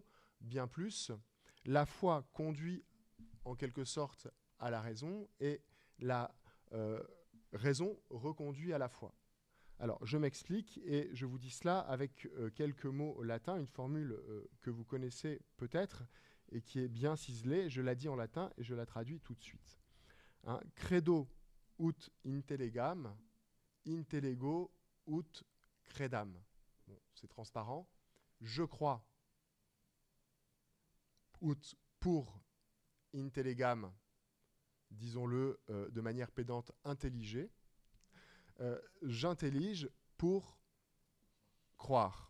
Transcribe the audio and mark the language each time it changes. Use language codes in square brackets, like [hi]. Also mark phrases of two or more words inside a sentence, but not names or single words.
[fr] Bien plus, la foi conduit en quelque sorte à la raison, et la raison reconduit à la foi. Alors, je m'explique, et je vous dis cela avec quelques mots latins, une formule que vous connaissez peut-être, et qui est bien ciselée. Je la dis en latin, et je la traduis tout de suite. Hein, [la] credo ut intellegam, intellego ut credam. [fr] Bon, c'est transparent. Je crois ut pour intellegam, disons-le de manière pédante, intelliger. J'intellige pour croire.